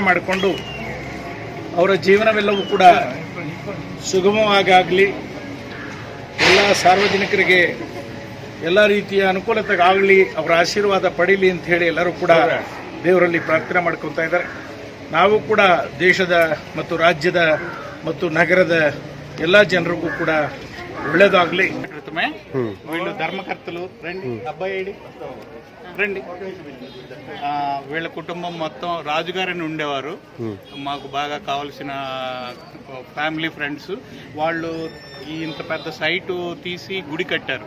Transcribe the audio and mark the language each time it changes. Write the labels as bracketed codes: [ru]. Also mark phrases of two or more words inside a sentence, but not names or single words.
[kn] ಮಾಡಿಕೊಂಡು ಅವರ ಜೀವನವೆಲ್ಲವೂ ಕೂಡ ಸುಗಮವಾಗಲಿ, ಎಲ್ಲ ಸಾರ್ವಜನಿಕರಿಗೆ ಎಲ್ಲ ರೀತಿಯ ಅನುಕೂಲತೆಗಾಗಲಿ, ಅವರ ಆಶೀರ್ವಾದ ಪಡೀಲಿ ಅಂತ ಹೇಳಿ ಎಲ್ಲರೂ ಕೂಡ ದೇವರಲ್ಲಿ ಪ್ರಾರ್ಥನೆ ಮಾಡ್ಕೊತಾ ಇದ್ದಾರೆ. ನಾವು ಕೂಡ ದೇಶದ ಮತ್ತು ರಾಜ್ಯದ ಮತ್ತು నగರದ ಎಲ್ಲ ಜನರಿಗೂ ಕೂಡ ಒಳ್ಳೆದಾಗಲಿ. [te] వీళ్ళు ధర్మకర్తలు రండి, అబ్బాయి రండి. వీళ్ళ కుటుంబం మొత్తం రాజుగారని ఉండేవారు. మాకు బాగా కావాల్సిన ఫ్యామిలీ ఫ్రెండ్స్ వాళ్ళు ఇంత పెద్ద సైటు తీసి గుడి కట్టారు.